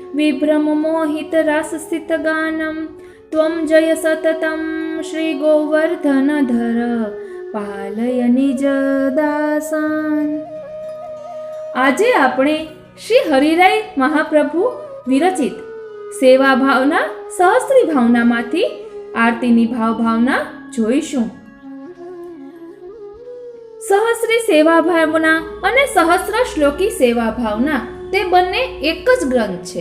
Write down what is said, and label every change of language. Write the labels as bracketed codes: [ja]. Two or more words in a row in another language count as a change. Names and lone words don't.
[sa] विभ्रममोहितरासस्थितगानं त्वं जय सततं श्रीगोवर्धनधर पालय निज दासान्। [gu] આજે આપણે શ્રી હરિરાય મહાપ્રભુ વિરચિત સેવા ભાવના સહસ્ત્રી ભાવનામાંથી આરતીની ભાવના જોઈશું। સહસ્ત્રી સેવા ભાવના અને સહસ્ત્ર શ્લોકી સેવા ભાવના તે બંને એક જ ગ્રંથ છે।